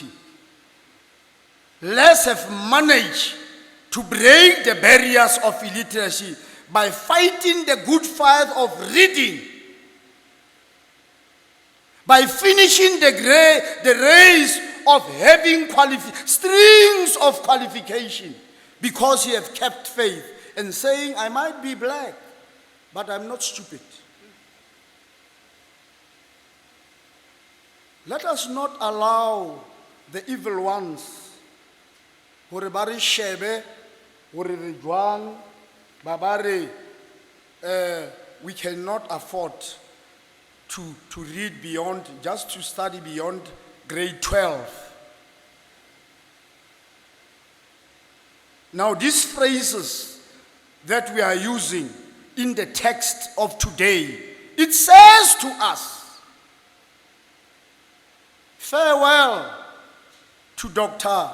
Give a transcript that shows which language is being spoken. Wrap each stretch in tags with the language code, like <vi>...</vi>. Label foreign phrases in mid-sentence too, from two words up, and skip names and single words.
<en>Let's have managed to break the barriers of illiteracy by fighting the good fight of reading, by finishing the race of having strings of qualification, because he have kept faith and saying, I might be black, but I'm not stupid. Let us not allow the evil ones</en> <st>hore ba re shebe, hore re jwang, ba ba re,</st> <en>we cannot afford to read beyond, just to study beyond grade 12. Now these phrases that we are using in the text of today, it says to us, farewell to Dr.</en>